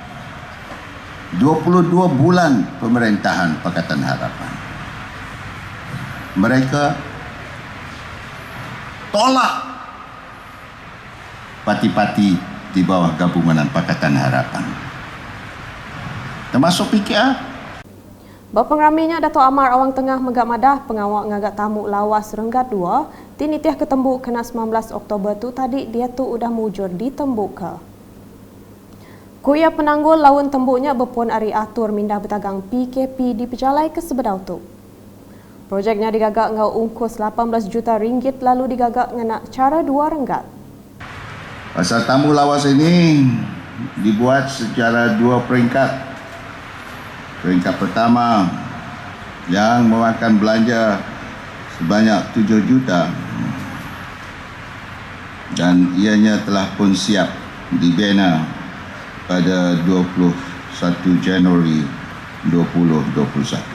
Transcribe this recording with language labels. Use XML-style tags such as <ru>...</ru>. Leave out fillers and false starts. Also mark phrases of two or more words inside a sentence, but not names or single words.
<ms>22 bulan pemerintahan Pakatan Harapan, mereka tolak parti-parti di bawah gabungan Pakatan Harapan, termasuk PKR.</ms> <iba>Berpengraminya Dato' Amar Awang Tengah Megak Madah pengawak ngagak tamu lawas Renggat 2 tinitiah ketembuk kena 19 Oktober tu tadi dia tu udah mujur di tembuk ke. Kuya penanggul lawan tembuknya berpun ari atur mindah bertagang PKP di pejalai ke sebedau tu. Projeknya digagak ngau ungkus 18 juta ringgit lalu digagak ngena cara 2 Renggat.</iba> <ms>Pasal tamu lawas ini dibuat secara 2 peringkat. Peringkat pertama yang memakan belanja sebanyak 7 juta dan ianya telah pun siap dibina pada 21 Januari 2021.</ms>